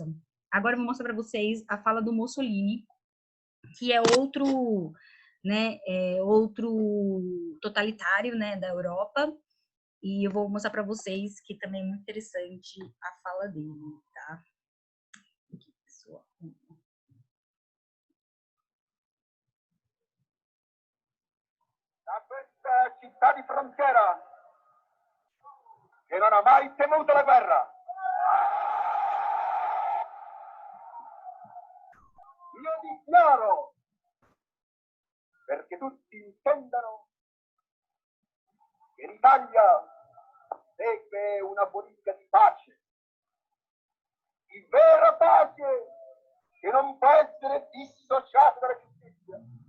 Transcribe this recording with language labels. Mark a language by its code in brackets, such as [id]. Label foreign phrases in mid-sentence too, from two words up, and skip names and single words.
[pt] Agora eu vou mostrar para vocês a fala do Mussolini, que é outro, né, outro totalitário, né, da Europa. E eu vou mostrar para vocês que também é muito interessante a fala dele, tá? Aqui, pessoal. [it] Da questa città di frontiera che non ha mai temuto la guerra. Io dichiaro, perché tutti intendano, che l'Italia segue una politica di pace, di vera pace, che non può essere dissociata dalla giustizia.